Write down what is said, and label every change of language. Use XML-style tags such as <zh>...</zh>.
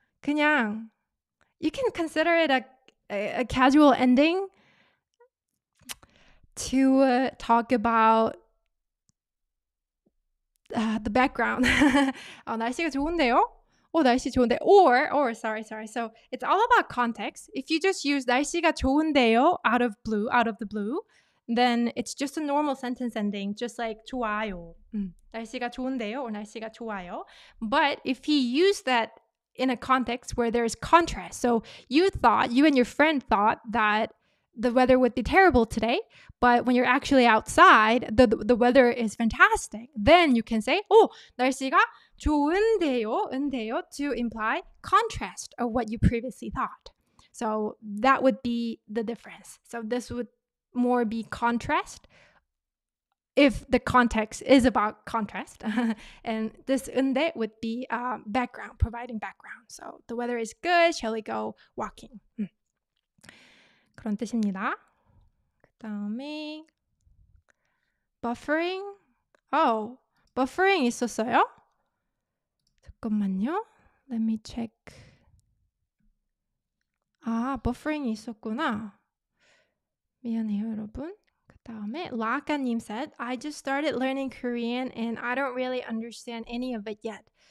<en>그냥 you can consider it a casual ending to talk about the background.</en> <ko>날씨가 좋은데요? 날씨 좋은데.</ko> <en>Or, sorry. So it's all about context. If you just use 날씨가 좋은데요 out of the blue, then it's just a normal sentence ending, just like 좋아요.</en> <ko>날씨가 좋은데요 or 날씨가 좋아요.</ko> <en>But if he used that in a context where there's contrast, so you and your friend thought that the weather would be terrible today, but when you're actually outside, the weather is fantastic. Then you can say,</en> <ko>날씨가 좋은데요,</ko> <en>to imply contrast of what you previously thought. So that would be the difference. So this would more be contrast if the context is about contrast. And this 은데 would be background, providing background. So the weather is good, shall we go walking?</en> <ko>그런 뜻입니다. 그 다음에 buffering. buffering 있었어요? 잠깐만요.</ko> <en>Let me check.</en> <ko>buffering 있었구나. 미안해요, 여러분. 그 다음에</ko> <en>라카님 said, I just started learning Korean and I don't really understand any of it yet.</en>